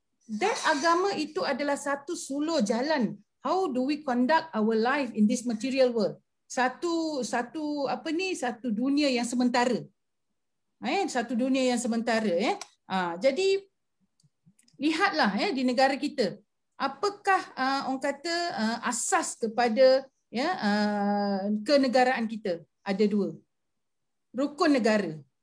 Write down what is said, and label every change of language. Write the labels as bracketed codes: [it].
[en] That [ms] agama itu adalah satu sulur jalan. [en] How do we conduct our life in this material world? [ms] Satu dunia yang sementara. Satu dunia yang sementara, ya. Jadi lihatlah, ya, di negara kita, apakah orang kata asas kepada, ya, kenegaraan kita? Ada dua. Rukun negara.